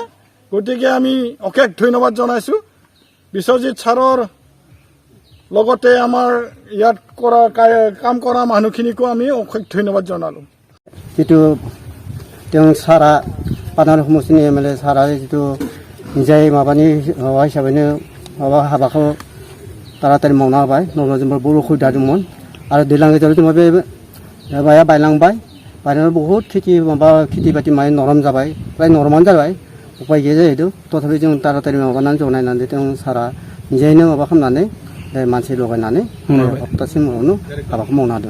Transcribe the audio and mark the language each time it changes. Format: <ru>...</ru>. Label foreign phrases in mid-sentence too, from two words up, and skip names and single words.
<as>গতিকে আমি অশেষ ধন্যবাদ জনাইছোঁ বিশ্বজিৎ ছাৰৰ লগতে আমাৰ ইয়াত কাম কৰা মানুহখিনিকো আমি অশেষ ধন্যবাদ জনালোঁ। যিটো তেওঁ ছাৰা পানাৰী সমষ্টিनि এমএলএ ছাৰা যিটো</as> <brx>নিজাই মাबानि माबा हिसाबैनो माबा हाबाखौ तारातारि मावना होबाय। नङाब्ला जोंबो बहुद उसुबिदा दंमोन आरो दैज्लां गेजेराव जोंहा बे माबाया बायलांबाय। बायनानै बहुद खेथि बाथि माने नरम जाबाय, प्राय नरमानो जाबाय। उपाय गैया जाहैदों। तथापि जों तारातारि माबानानै जनायनानै जों सारा निजायैनो माबा खालामनानै मानसि लगायनानै हप्तासिम उनावनो हाबाखौ मावनो हादों।</brx>